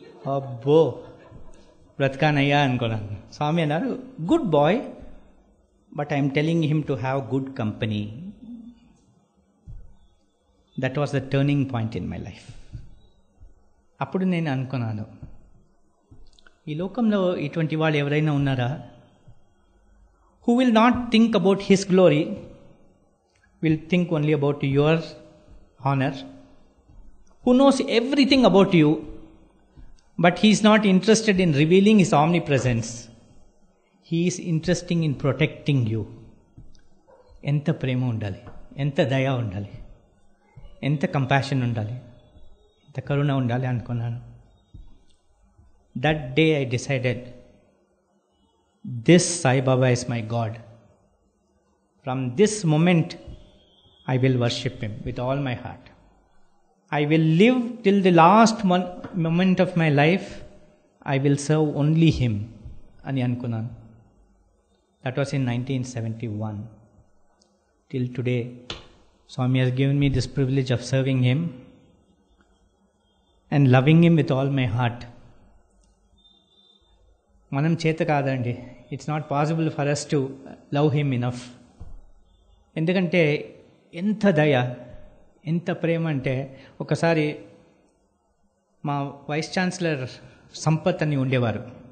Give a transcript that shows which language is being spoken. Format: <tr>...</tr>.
<te>అబ్బో బ్రతకానయ్యా అనుకున్నాను. స్వామి అన్నారు,</te> <en>Good bye, but I'm telling him to have good company. That was the turning point in my life.</en> <te>అప్పుడు నేను అనుకున్నాను, ఈ లోకంలో ఇటువంటి వాళ్ళు ఎవరైనా ఉన్నారా?</te> <en>who will not think about his glory, will think only about your honor, who knows everything about you, but he is not interested in revealing his omnipresence. He is interested in protecting you.</en> <te>ఎంత ప్రేమ ఉండాలి, ఎంత దయ ఉండాలి, ఎంత compassion ఉండాలి, ఎంత కరుణ ఉండాలి అనుకున్నాను.</te> <en>That day I decided, this Sai Baba is my God. From this moment I will worship him with all my heart. I will live till the last moment of my life. I will serve only him</en> <te>అని అనుకున్నాను.</te> <en>That was in 1971. Till today Swami has given me this privilege of serving him and loving him with all my heart.</en> <te>మనం చేత కాదండి.</te> <en>It's not possible for us to love him enough.</en> <te>ఎందుకంటే ఎంత దయ, ఎంత ప్రేమ అంటే, ఒకసారి మా వైస్ ఛాన్సలర్ సంపత్ అని ఉండేవారు.</te>